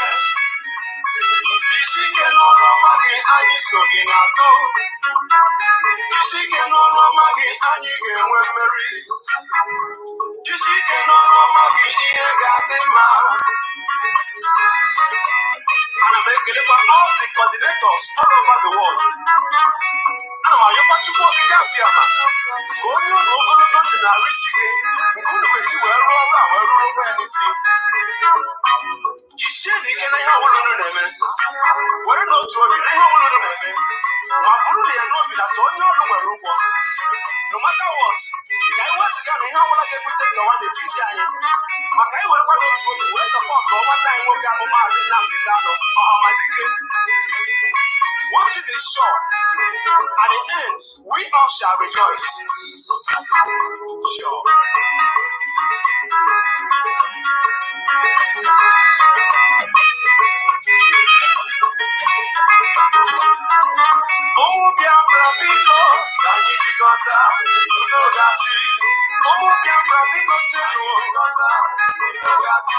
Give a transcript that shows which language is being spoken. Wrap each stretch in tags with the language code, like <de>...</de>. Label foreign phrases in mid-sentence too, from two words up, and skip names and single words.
<ig>Isi ike n'ọrụ ọma gị anyị so gị n'azụ. Isi ike n'ọrụ ọma gị anyị ga-enwe mmeri. Isi ike n'ọrụ ọma gị ihe ga-adị mma. Ana m ekelekwa</ig> <en>all the coordinators all over the world.</en> <ig>Ana m ayọkwa Chukwu okike abịama ka onye ụlọ ogologo ndụ na-arụ isi gị nke unu ga-eji wee rụọ ọrụ a wee rụrụ onwe ya n'isi. Jisie n'ike na ihe ọbụla unu na-eme. Were n'otu obi na ihe ọbụla unu na-eme. Ma bụrụ na ya n'obi na sọ onye ọrụ nwere ụgwọ.</ig> <en>No matter what,</en> <ig>ka anyị wezụga na ihe ọbụla ga-ebute nkewa n'etiti anyị. Maka anyị werekwa n'otu obi wee sọpọtụ nwanne anyị nwoke abụ MAZI Nnamdi Kanu ọhamadike.</ig> <en>One thing is sure, at the end, we all shall rejoice. Sure.</en> <ig>Ụmụ Biafra biko ka anyị jikọta udo ga-achị. Ụmụ Biafra biko sienụ jikọta udo ga-achị.</ig>